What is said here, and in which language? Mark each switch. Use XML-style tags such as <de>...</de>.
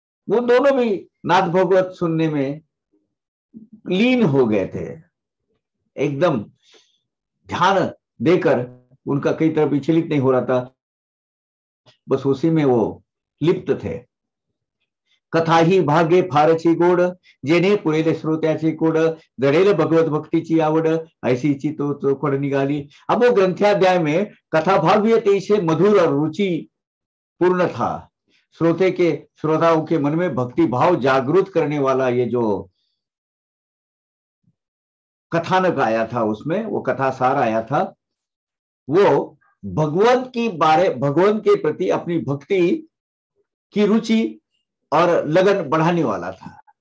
<hi>वो दोनों भी नाथ भागवत सुनने में लीन हो गए थे, एकदम ध्यान देकर उनका कई तरह विचलित नहीं हो रहा था, बस उसी में वो लिप्त थे।</hi> <mr>कथा ही भाग्य फारची गोड, जेने पुरेले श्रोत्याची कोड, जडेल भगवत भक्तीची आवड, ऐसीची तो चोखड निघाली।</mr> <hi>अब वो ग्रंथाध्याय में कथा भाग भी अतिशय मधुर और रुचि पूर्ण था। श्रोताओं के मन में भक्ति भाव जागृत करने वाला ये जो कथानक आया था, उसमें वो कथा सार आया था, वो भगवंत के प्रति अपनी भक्ति की रुचि और लगन बढ़ाने वाला था।</hi>